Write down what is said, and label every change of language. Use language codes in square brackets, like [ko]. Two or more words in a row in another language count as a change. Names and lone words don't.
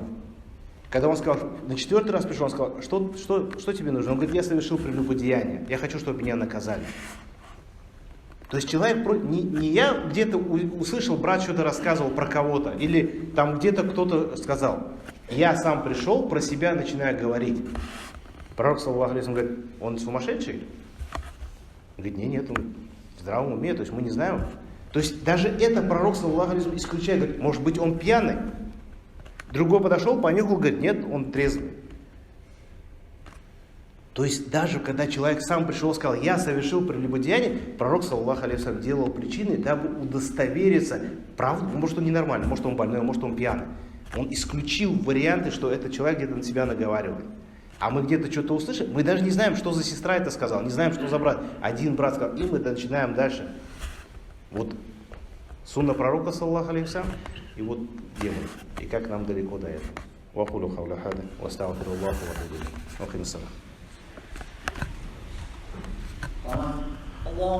[ru] Когда он сказал, на 4-й раз пришел, он сказал, что тебе нужно? Он говорит, я совершил прелюбодеяние, я хочу, чтобы меня наказали. То есть человек, не я где-то услышал, брат что-то рассказывал про кого-то, или там где-то кто-то сказал. Я сам пришел, про себя начинаю говорить. Пророк, [ar] صلى الله عليه وسلم, [ru] говорит, он сумасшедший? Он говорит, нет, он в здравом уме, то есть мы не знаем. То есть даже это пророк, [ar] صلى الله عليه وسلم, [ru] исключает, говорит, может быть он пьяный? Другой подошел, понюхал, говорит, нет, он трезвый. То есть даже когда человек сам пришел и сказал, я совершил прелюбодеяние, пророк, [ar] صلى الله عليه وسلم, [ru] делал причины, дабы удостовериться, правда, может он ненормальный, может он больной, может он пьяный. Он исключил варианты, что этот человек где-то на себя наговаривает. А мы где-то что-то услышим, мы даже не знаем, что за сестра это сказала, не знаем, что за брат. Один брат сказал, и мы начинаем дальше. Вот сунна пророка, [ar] صلى الله عليه وسلم, [ru] и вот где мы, и как нам далеко до этого. [ar] وأقول حول هذا وأستغفر الله وأتوب إليه.